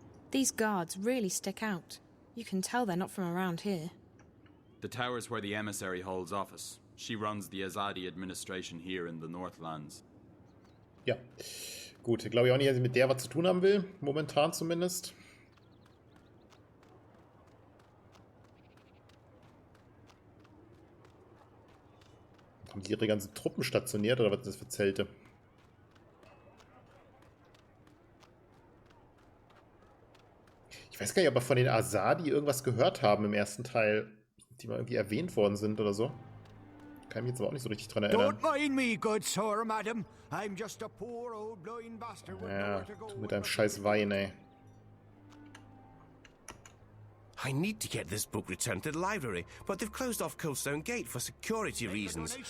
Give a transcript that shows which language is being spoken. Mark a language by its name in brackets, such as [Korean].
[English] These guards really stick out. You can tell they're not from around here. The tower's where the emissary holds office. She runs the Azadi administration here in the Northlands. [German] Ja, gut. Glaube ich auch nicht, dass ich mit der was zu tun haben will. Momentan zumindest. Haben die ihre ganzen Truppen stationiert oder was sind das für Zelte? Ich weiß gar nicht, ob wir von den Asadi irgendwas gehört haben im ersten Teil, die mal irgendwie erwähnt worden sind oder so. Kann mich jetzt aber auch nicht so richtig dran erinnern. [English] Don't mind me, good sir, madam. I'm just a poor old blind bastard. [German] Ja, du mit deinem scheiß Wein, ey. [English] I need to get this book returned to the library, but they've closed off Coldstone Gate for security reasons.